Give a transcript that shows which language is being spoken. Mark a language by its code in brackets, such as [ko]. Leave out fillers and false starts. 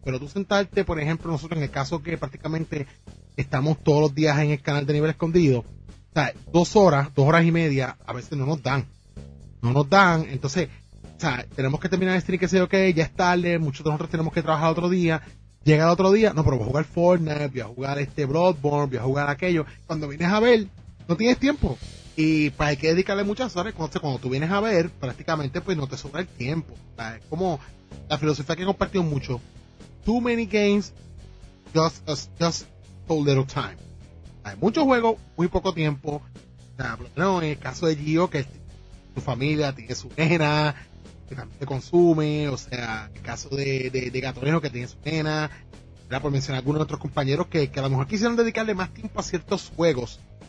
[es] Pero tú sentarte, por ejemplo, nosotros en el caso que prácticamente estamos todos los días en el canal de nivel escondido, o sea, 2 horas, 2 horas y media, a veces no nos dan, entonces, o sea, tenemos que terminar el stream, que sea ok, ya es tarde, muchos de nosotros tenemos que trabajar otro día, llega el otro día, no, pero voy a jugar Fortnite, voy a jugar Bloodborne, voy a jugar aquello, cuando vienes a ver, no tienes tiempo. Y pues hay que dedicarle muchas horas, entonces cuando tú vienes a ver, prácticamente pues no te sobra el tiempo. O sea, es como la filosofía que he compartido mucho. [en] Too many games, just so little time. [es] Hay muchos juegos, muy poco tiempo. O sea, en el caso de Gio, que su familia tiene su nena, que también se consume. O sea, el caso de Gatorino, que tiene su nena. Era por mencionar a algunos de nuestros compañeros que a lo mejor quisieron dedicarle más tiempo a ciertos juegos.